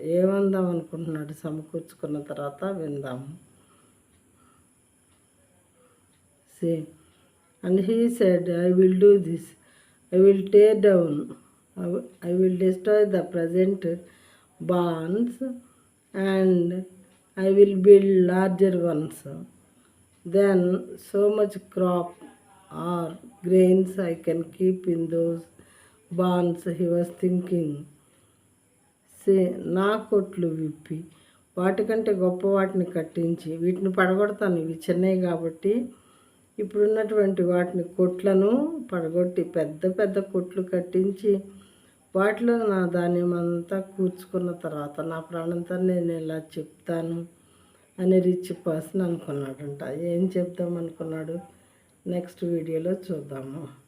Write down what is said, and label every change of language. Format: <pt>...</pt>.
<te>ఏమందాం అనుకుంటున్నాడు సమకూర్చుకున్న తర్వాత విందాము.</te> <en>See, and he said, I will do this. I will tear down. I will destroy the present barns and I will build larger ones. Then so much crop or grains I can keep in those barns, he was thinking.</en> <te>నా కొట్లు విప్పి వాటికంటే గొప్ప వాటిని కట్టించి వీటిని పడగొడతాను, ఇవి చిన్నవి కాబట్టి ఇప్పుడున్నటువంటి వాటిని కొట్లను పడగొట్టి పెద్ద పెద్ద కొట్లు కట్టించి వాటిలో నా ధాన్యం అంతా కూర్చుకున్న తర్వాత నా ప్రాణంతో నేను ఇలా చెప్తాను అని రిచ్ పర్సన్ అనుకున్నాడంట. ఏం చెప్దాం అనుకున్నాడు నెక్స్ట్ వీడియోలో చూద్దాము.</te>